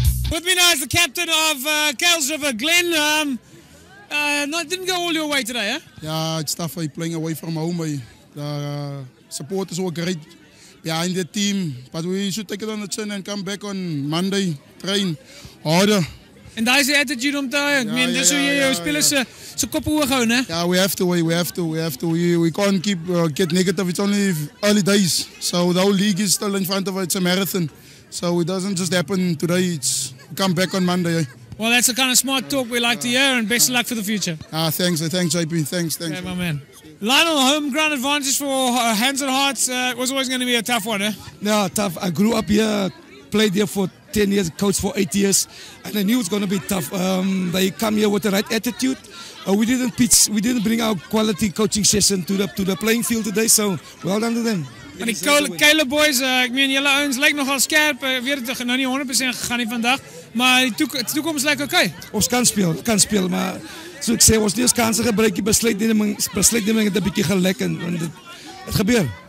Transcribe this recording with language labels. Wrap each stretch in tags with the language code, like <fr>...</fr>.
<en>With me now is the captain of Kuilsriver, Glenn. Didn't go all your way today, eh? Yeah, it's tough playing away from home. The support is all great behind the team, but we should take it on the chin and come back on Monday, train harder.</en> <af>En daar is die attitude om te hou. Ek meen, dis hoe jy jou spelers se kop hoog hou, né?</af> <en>Yeah, we have to. We can't keep get negative. It's only early days, so the whole league is still in front of us. It's a marathon, so it doesn't just happen today. It's come back on Monday. Well, that's the kind of smart talk we like to hear, and best of luck for the future. Thanks, JP. Thanks. Okay, my man. Lionel, home ground advantage for Hands and Hearts was always going to be a tough one, eh? Yeah, tough. I grew up here, played here for 10 years, coached for 8 years, and I knew it was going to be tough. They come here with the right attitude. We didn't bring our quality coaching session to the playing field today, so well done to them.</en> <af>Maar die Kuile boys, ek meen julle ouens lyk nogal skerp. Ek weet dit nou nie 100% gegaan nie vandag, maar die toekoms lyk okay. Ons kan speel, maar so ek sê ons nie ons kanse gebruik nie, besluitneming het 'n bietjie gelek en dit gebeur.</af>